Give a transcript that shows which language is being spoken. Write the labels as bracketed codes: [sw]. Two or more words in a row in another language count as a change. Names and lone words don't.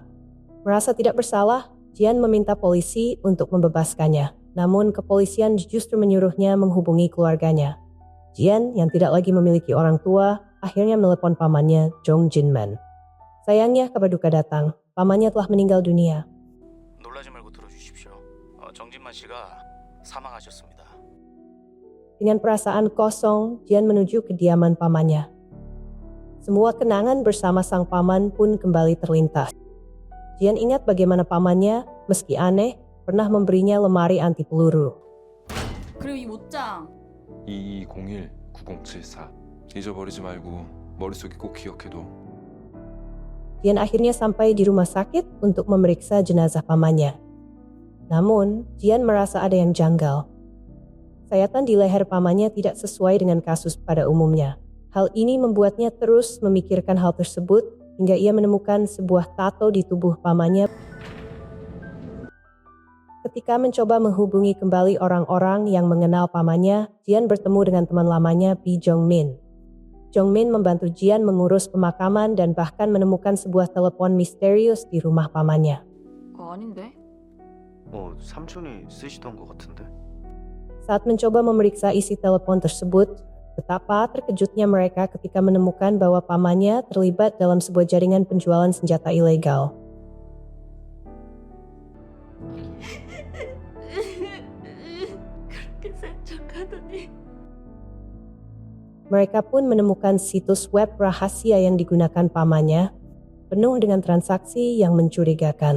[id] Merasa tidak bersalah, Jian meminta polisi untuk membebaskannya. Namun kepolisian justru menyuruhnya menghubungi keluarganya. Jian yang tidak lagi memiliki orang tua, akhirnya menelepon pamannya, Jong Jinman. Sayangnya kabar duka datang, pamannya telah meninggal dunia. [ko] 놀라지 말고 들어주십시오. 정진만 씨가 사망하셨습니다. [id] Dengan perasaan kosong, Jian menuju kediaman pamannya. Semua kenangan bersama sang paman pun kembali terlintas. Jian ingat bagaimana pamannya, meski aneh, pernah memberinya lemari anti peluru. [ko] 그리고 이 옷장 2201-9074 잊어버리지 말고 머릿속에 꼭 기억해둬. [id] Jian akhirnya sampai di rumah sakit untuk memeriksa jenazah pamannya. Namun, Jian merasa ada yang janggal. Sayatan di leher pamannya tidak sesuai dengan kasus pada umumnya. Hal ini membuatnya terus memikirkan hal tersebut hingga ia menemukan sebuah tato di tubuh pamannya. Ketika mencoba menghubungi kembali orang-orang yang mengenal pamannya, Jian bertemu dengan teman lamanya Pi Jongmin. Jongmin membantu Jian mengurus pemakaman dan bahkan menemukan sebuah telepon misterius di rumah pamannya. [ko] 아닌데? 삼촌이 쓰시던 것 같은데. [id] Saat mencoba memeriksa isi telepon tersebut, betapa terkejutnya mereka ketika menemukan bahwa pamannya terlibat dalam sebuah jaringan penjualan senjata ilegal. Mereka pun menemukan situs web rahasia yang digunakan pamannya, penuh dengan transaksi yang mencurigakan.